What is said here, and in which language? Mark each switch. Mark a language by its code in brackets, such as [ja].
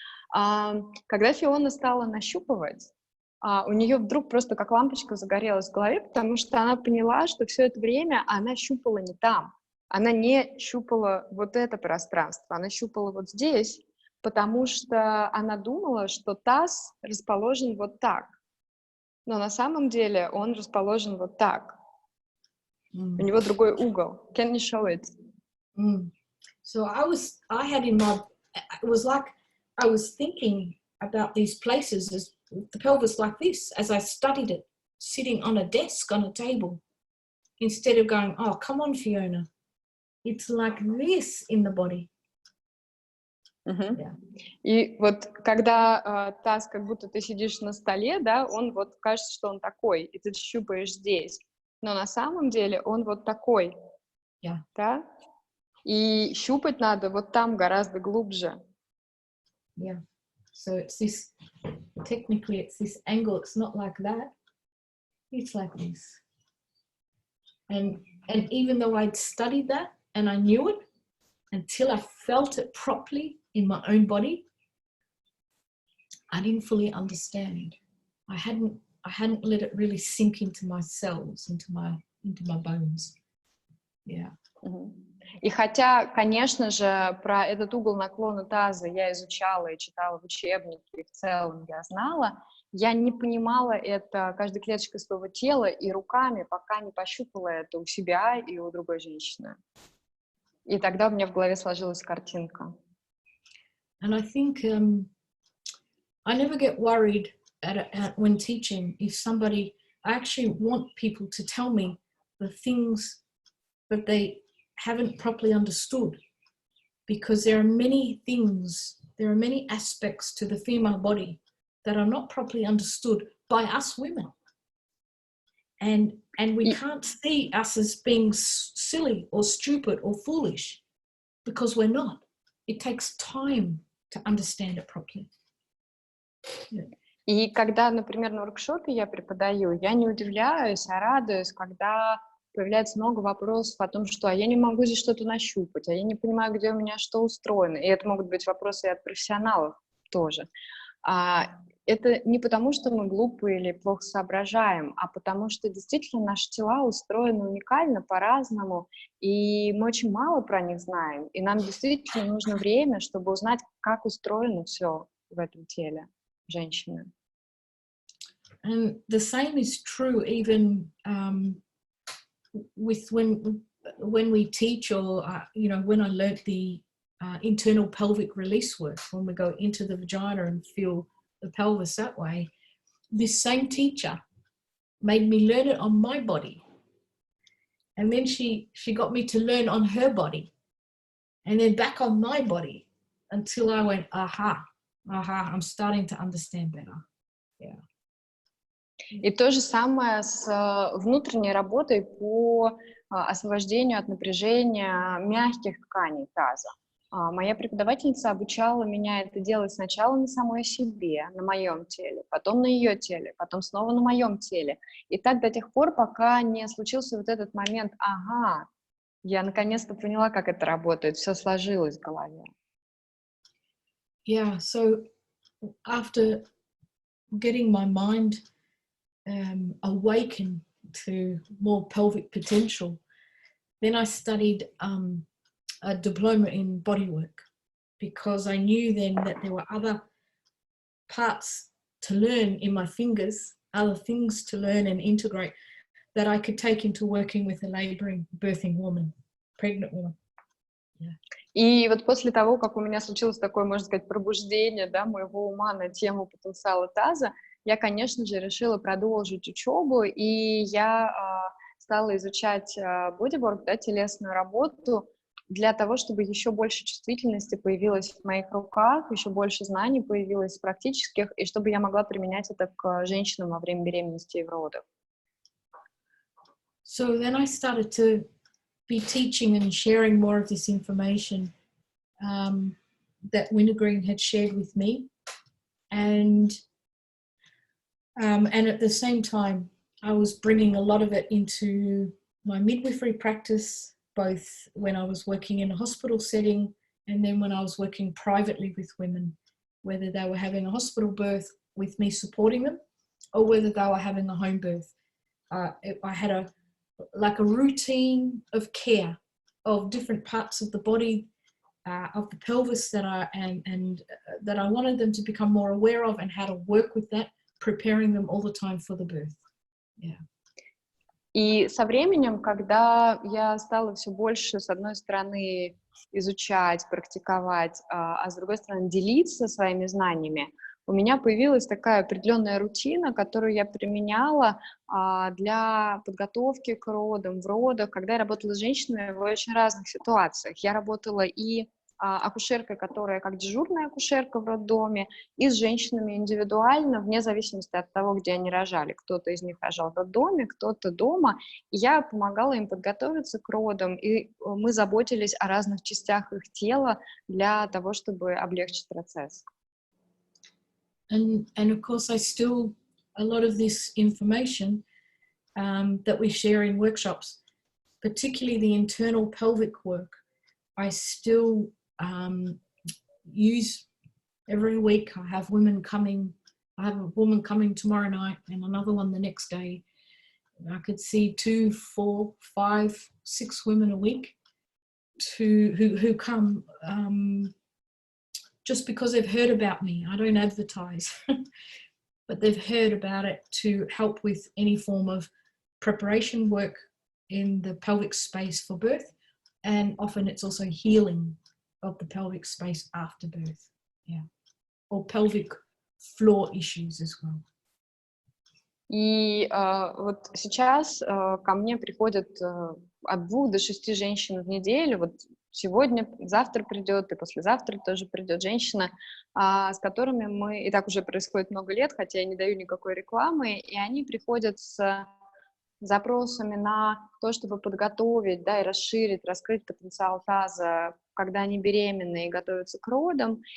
[ru] Когда Фиона стала нащупывать, у нее вдруг просто как лампочка загорелась в голове, потому что она поняла, что все это время она щупала не там. Она не щупала вот это пространство, она щупала вот здесь, потому что она думала, что таз расположен вот так. Но на самом деле он расположен вот так. У него другой угол. [en] Can you show it? So it was like I was thinking about these places as the pelvis like this, as I studied it, sitting on a desk, on a table, instead of going, oh, come on, Fiona. It's like this in the body. Yeah. [ru] И вот когда таз, как будто ты сидишь на столе, да, он вот кажется, что он такой, и ты щупаешь здесь. Но на самом деле он вот такой. Да? И щупать надо вот там гораздо глубже. [en] Yeah. So it's this, technically it's this angle, it's not like that, it's like this. And even though I'd studied that and I knew it, until I felt it properly in my own body, I didn't fully understand. I hadn't let it really sink into my cells, into my bones. Yeah. [ru] И хотя, конечно же, про этот угол наклона таза я изучала и читала в учебнике, и в целом я знала, я не понимала это каждой клеточкой своего тела и руками, пока не пощупала это у себя и у другой женщины. И тогда у меня в голове сложилась картинка. [en] And I think I never get worried when teaching if somebody, I actually want people to tell me the things that they haven't properly understood, because there are many things, there are many aspects to the female body that are not properly understood by us women. And we can't see us as being silly or stupid or foolish, because we're not. It takes time to understand it properly. [ru] И когда, например, на воркшопе я преподаю, я не удивляюсь, а радуюсь, когда появляется много вопросов о том, что я не могу здесь что-то нащупать, я не понимаю, где у меня что устроено. И это могут быть вопросы и от профессионалов тоже. Это не потому, что мы глупые или плохо соображаем, а потому что действительно наши тела устроены уникально, по-разному, и мы очень мало про них знаем, и нам действительно нужно время, чтобы узнать, как устроено все в этом теле женщины. [en] And the same is true even with when we teach, or when I learnt the internal pelvic release work, when we go into the vagina and feel the pelvis that way. This same teacher made me learn it on my body, and then she got me to learn on her body, and then back on my body, until I went, aha, I'm starting to understand better. Yeah. [ru] И то же самое с внутренней работой по освобождению от напряжения мягких тканей таза. Моя преподавательница обучала меня это делать сначала на самой себе, на моем теле, потом на ее теле, потом снова на моем теле. И так до тех пор, пока не случился вот этот момент, ага, я наконец-то поняла, как это работает, все сложилось в голове. [en] Yeah, so after getting my mind awakened to more pelvic potential, then I studied a diploma in bodywork, because I knew then that there were other parts to learn in my fingers, other things to learn and integrate that I could take into working with a labouring, birthing woman, pregnant woman. Yeah. [ru] И вот после того, как у меня случилось такое, можно сказать, пробуждение, да, моего ума на тему потенциала таза, я, конечно же, решила продолжить учебу, и я стала изучать бодиворк, да, телесную работу, для того, чтобы еще больше чувствительности появилось в моих руках, еще больше знаний появилось практических, и чтобы я могла применять это к женщинам во время беременности и в родах. [en] So then I started to be teaching and sharing more of this information that Wintergreen had shared with me, and at the same time I was bringing a lot of it into my midwifery practice, both when I was working in a hospital setting and then when I was working privately with women, whether they were having a hospital birth with me supporting them or whether they were having a home birth. I had a routine of care of different parts of the body, of the pelvis that that I wanted them to become more aware of, and how to work with that, preparing them all the time for the birth. Yeah. [ru] И со временем, когда я стала все больше, с одной стороны, изучать, практиковать, а с другой стороны, делиться своими знаниями, у меня появилась такая определенная рутина, которую я применяла для подготовки к родам, в родах, когда я работала с женщинами в очень разных ситуациях. Я работала и акушеркой, которая как дежурная акушерка в роддоме, и с женщинами индивидуально, вне зависимости от того, где они рожали. Кто-то из них рожал в роддоме, кто-то дома. И я помогала им подготовиться к родам, и мы заботились о разных частях их тела для того, чтобы облегчить процесс. [en] And of course, I still, a lot of this information that we share in workshops, particularly the internal pelvic work, I still use every week. I have women coming. I have a woman coming tomorrow night and another one the next day. I could see 2, 4, 5, 6 women a week who come just because they've heard about me. I don't advertise. but they've heard about it to help with any form of preparation work in the pelvic space for birth, and often it's also healing of the pelvic space after birth, or pelvic floor issues as well. [ru] И вот сейчас ко мне приходят от 2 до 6 женщин в неделю. Вот сегодня, завтра придет, и послезавтра тоже придет женщина, с которыми мы... И так уже происходит много лет, хотя я не даю никакой рекламы, и они приходят с запросами на то, чтобы подготовить, да, и расширить, раскрыть потенциал таза, когда они беременны и готовятся к родам.